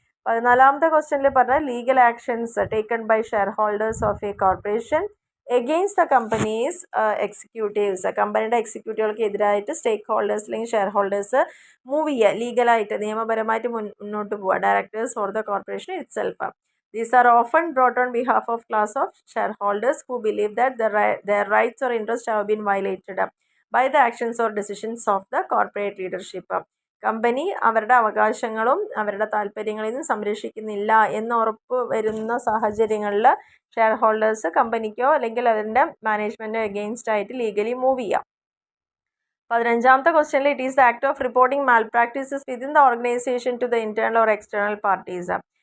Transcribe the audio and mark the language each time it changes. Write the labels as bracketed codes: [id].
[ml] 14ാമത്തെ ക്വസ്റ്റ്യനിൽ പറഞ്ഞാൽ [en] Legal actions taken by shareholders of a corporation against the company's executives. [ml] കമ്പനിയുടെ എക്സിക്യൂട്ടീവുകൾക്ക് എതിരായിട്ട് സ്റ്റേക്ക് holders അല്ലെങ്കിൽ ഷെയർ ഹോൾഡേഴ്സ് മൂവ് ചെയ്യുക, ലീഗലായിട്ട് നിയമപരമായിട്ട് മുന്നോട്ട് പോവുക. [en] Directors or the corporation itself. These are often brought on behalf of class of shareholders who believe that their rights or interests have been violated by the actions or decisions of the corporate leadership. [ml] Company അവരുടെ അവകാശങ്ങളും അവരുടെ താല്പര്യങ്ങളെയും സംരക്ഷിക്കുന്നില്ല എന്ന് ഉറപ്പ് വരുന്ന സാഹചര്യങ്ങളിൽ share holders കമ്പനിക്കോ അല്ലെങ്കിൽ അതിൻ്റെ മാനേജ്മെൻറ്റോ against ആയിട്ട് ലീഗലി മൂവ് ചെയ്യാം. 15ാമത്തെ ക്വസ്റ്റ്യനിൽ [en] It is the act of reporting malpractices within the organization to the internal or external parties.